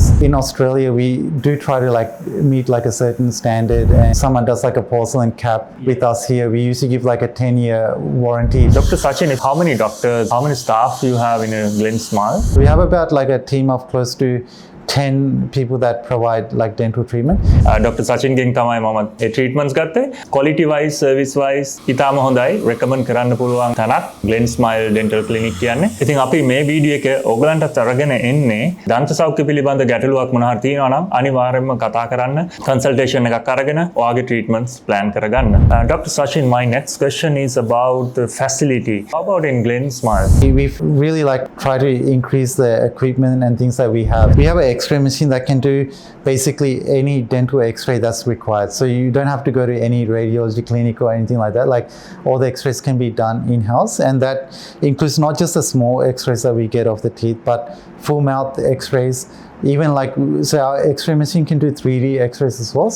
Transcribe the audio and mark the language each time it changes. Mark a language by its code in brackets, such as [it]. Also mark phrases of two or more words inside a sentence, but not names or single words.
[en] In Australia, we do try to like meet like a certain standard. And someone does like a porcelain cap with us here, we usually give like a 10-year warranty. Dr. Sachin, how many doctors, how many staff do you have in Glen Smile? We have about like a team of close to 10 people that provide like dental treatment. [si] Dr. Sachin ගෙන් තමයි මම ඒ treatments ගත්තේ. [en] Quality wise, service wise [si] ඉතාම හොඳයි. recommend කරන්න පුළුවන් තැනක් Glen Smile Dental Clinic කියන්නේ. ඉතින් අපි මේ වීඩියෝ එක ඕගලන්ටත් අරගෙන එන්නේ දන්ත සෞඛ්‍ය පිළිබඳ ගැටලුවක් මොනවා හරි තියෙනවා නම් අනිවාර්යයෙන්ම කතා කරන්න. consultation එකක් අරගෙන ඔයාගේ [en] treatments plan [si] කරගන්න. [en] Dr. Sachin, my next question is about the facility. How about in Glen Smile? We've really like try to increase the equipment and things that we have. We have an X-ray machine that can do basically any dental X-ray that's required. So you don't have to go to any radiology clinic or anything like that. Like all the X-rays can be done in-house, and that includes not just the small X-rays that we get of the teeth, but full mouth x-rays, even like, so our x-ray machine can do 3D x-rays as well.